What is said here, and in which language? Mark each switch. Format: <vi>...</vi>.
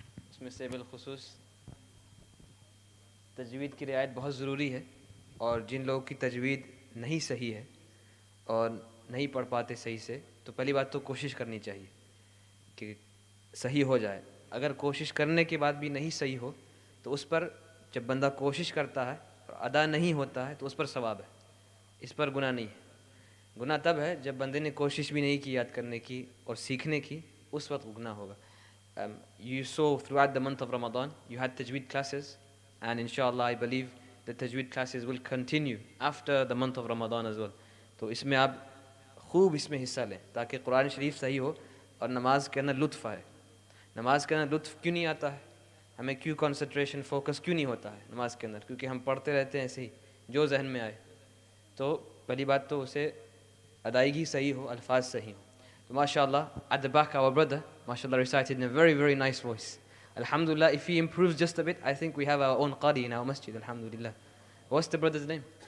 <hi>उसमें से बिलखुसूस तजवीद की रियायत बहुत ज़रूरी है, और जिन लोगों की तजवीद नहीं सही है और नहीं पढ़ पाते सही से, तो पहली बात तो कोशिश करनी चाहिए कि सही हो जाए। अगर कोशिश करने के बाद भी नहीं सही हो तो उस पर, जब बंदा कोशिश करता है और अदा नहीं होता है तो उस पर सवाब है, इस पर गुनाह नहीं है। गुनाह तब है जब बंदे ने कोशिश भी नहीं की याद करने की और सीखने की, उस वक्त गुनाह होगा।</hi> <en>You saw throughout the month of Ramadan you had tajweed classes, and inshallah I believe the tajweed classes will continue after the month of Ramadan as well.</en> <hi>तो इसमें आप खूब इसमें हिस्सा लें ताकि कुरान शरीफ सही हो और नमाज के अंदर लुत्फ़ आए। नमाज के अंदर लुत्फ़ क्यों नहीं आता है, हमें क्यों कंसंट्रेशन फोकस क्यों नहीं होता है नमाज के अंदर? क्योंकि हम पढ़ते रहते हैं ऐसे ही जो जहन में आए। तो पहली बात तो उसे अदायगी सही हो, अल्फाज सही हो।</hi> <en>तो माशाअल्लाह, at the back our brother माशाअल्लाह recited in a very very nice voice. Alhamdulillah, if he improves just a bit, I think we have our own qari in our masjid. Alhamdulillah. What's the brother's name?</en>